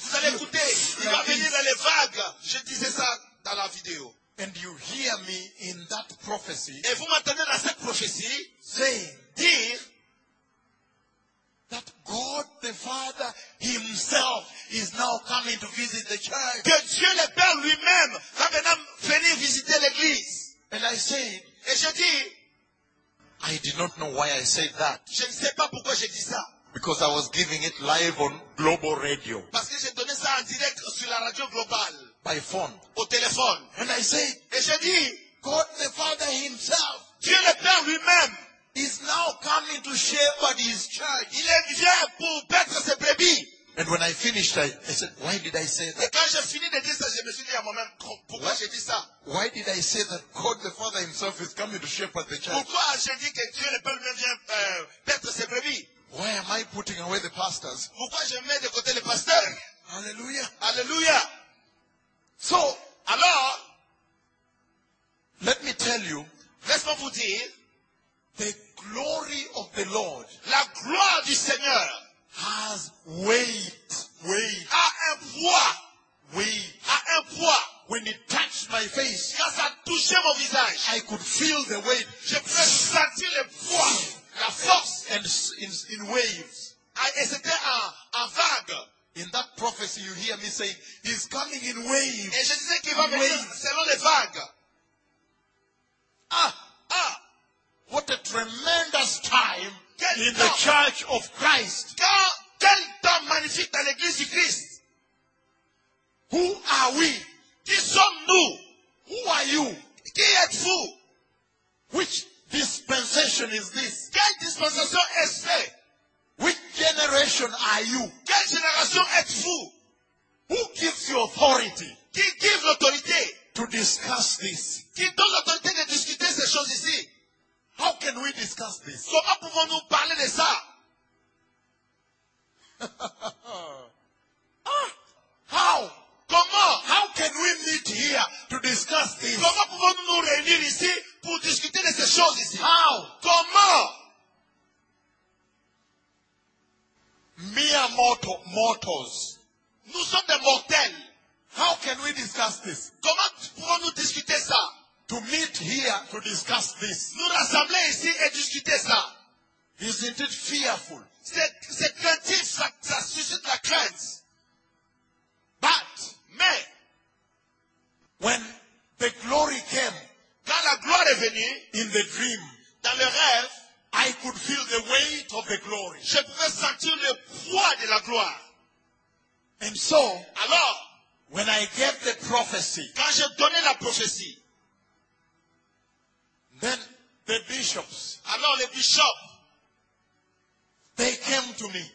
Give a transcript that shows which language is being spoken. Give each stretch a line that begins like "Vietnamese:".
French: Vous allez écouter. Il va venir dans les vagues. Je disais ça dans la vidéo.
English: And you hear me in that prophecy.
French: Et vous m'entendez dans cette prophétie.
English: Saying,
French: dire,
English: that God the Father himself is now coming to visit the church.
French: Que Dieu le Père lui-même va maintenant venir visiter l'église.
English: And I say,
French: et je dis,
English: I did not know why I said that.
French: Je ne sais pas pourquoi j'ai dit ça.
English: Because I was giving it live on global radio.
French: Parce que j'ai donné ça en direct sur la radio globale.
English: By phone.
French: Au téléphone.
English: And I say,
French: et je dis,
English: God the Father himself.
French: Dieu le Père lui-même.
English: He's now coming to shepherd his church.
French: Il est vient pour paître ses brebis.
English: And when I finished, I said, why did I say that?
French: Et quand j'ai fini de dire ça, je me suis dit à moi-même, pourquoi j'ai dit ça?
English: Why did I say that God the Father himself is coming to shepherd the church?
French: Pourquoi j'ai dit que Dieu le Père vient paître ses brebis?
English: Why am I putting away the pastors?
French: Pourquoi je mets de côté les pasteurs? Alléluia. Alléluia.
English: So,
French: alors,
English: let me tell you,
French: laisse-moi vous dire,
English: the glory of the Lord,
French: la gloire du Seigneur,
English: has weight,
French: a un poids,
English: weight,
French: a un poids.
English: When it touched my face,
French: quand ça touchait mon visage,
English: I could feel the weight.
French: Je pouvais sentir le poids, la force,
English: and in waves.
French: Et c'était en vague.
English: In that prophecy, you hear me saying, he's coming in waves.
French: Et je disais qu'il va venir selon les vagues.
English: What a tremendous time in the church of Christ.
French: Quel temps magnifique dans l'église du Christ.
English: Who are we?
French: Qui sommes-nous?
English: Who are you?
French: Qui êtes-vous?
English: Which dispensation is this?
French: Quelle dispensation est-ce?
English: Which generation are you?
French: Quelle génération êtes-vous?
English: Who gives you authority?
French: Qui gives l'autorité?
English: To discuss this.
French: Qui donne l'autorité de discuter ces choses ici?
English: How can we discuss this?
French: Comment pouvons-nous parler de ça?
English: How?
French: Comment?
English: How can we meet here to discuss this?
French: Comment pouvons-nous nous réunir ici pour discuter de ces choses ici?
English: How?
French: Comment?
English: Mere mortals.
French: Nous sommes des mortels.
English: How can we discuss this?
French: Comment pouvons-nous discuter ça?
English: To meet here to discuss this.
French: Nous rassembler ici et discuter ça.
English: Isn't it fearful?
French: C'est craintif, ça suscite la crainte.
English: But,
French: mais,
English: when the glory came,
French: quand la gloire est venu,
English: in the dream,
French: dans le rêve,
English: I could feel the weight of the glory.
French: Je pouvais sentir le poids de la gloire.
English: And so,
French: alors,
English: when I gave the prophecy,
French: quand j'ai donné la prophétie,
English: then the bishops,
French: alors les bishops,
English: they came to me.